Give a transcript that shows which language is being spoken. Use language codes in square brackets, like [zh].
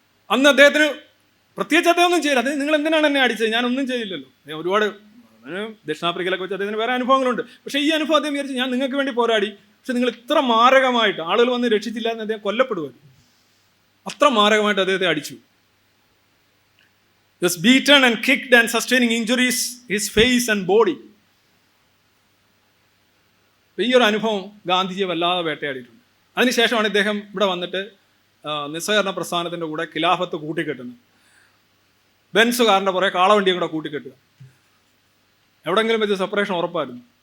[ml] അന്ന് അദ്ദേഹത്തിന് പ്രത്യേകിച്ച് അദ്ദേഹം ഒന്നും ചെയ്യില്ല. നിങ്ങൾ എന്തിനാണ് എന്നെ അടിച്ചത്, ഞാനൊന്നും ചെയ്തില്ലല്ലോ. ഒരുപാട് ദക്ഷിണാഫ്രിക്കയിലൊക്കെ വെച്ച് അദ്ദേഹത്തിന് വേറെ അനുഭവങ്ങളുണ്ട്. പക്ഷേ ഈ അനുഭവം അദ്ദേഹം വിചാരിച്ചു ഞാൻ നിങ്ങൾക്ക് വേണ്ടി പോരാടി, പക്ഷെ നിങ്ങൾ ഇത്ര മാരകമായിട്ട് ആളുകൾ വന്ന് രക്ഷിച്ചില്ല എന്ന് അദ്ദേഹം കൊല്ലപ്പെടുവായിരുന്നു. അത്ര മാരകമായിട്ട് അദ്ദേഹത്തെ അടിച്ചു. [en] Was beaten and kicked and sustaining injuries his face and body. [ml] ഈ ഒരു അനുഭവം ഗാന്ധിജിയെ വല്ലാതെ വേട്ടയാടിയിട്ടുണ്ട്. അതിനുശേഷമാണ് ഇദ്ദേഹം ഇവിടെ വന്നിട്ട് നിസ്സഹകരണ പ്രസ്ഥാനത്തിൻ്റെ കൂടെ ഖിലാഫത്ത് കൂട്ടിക്കെട്ടുന്നത്. ബെൻസുകാരൻ്റെ കുറേ കാളവണ്ടിയും കൂടെ കൂട്ടിക്കെട്ടുക. എവിടെയെങ്കിലും വെച്ച് സെപ്പറേഷൻ ഉറപ്പായിരുന്നു.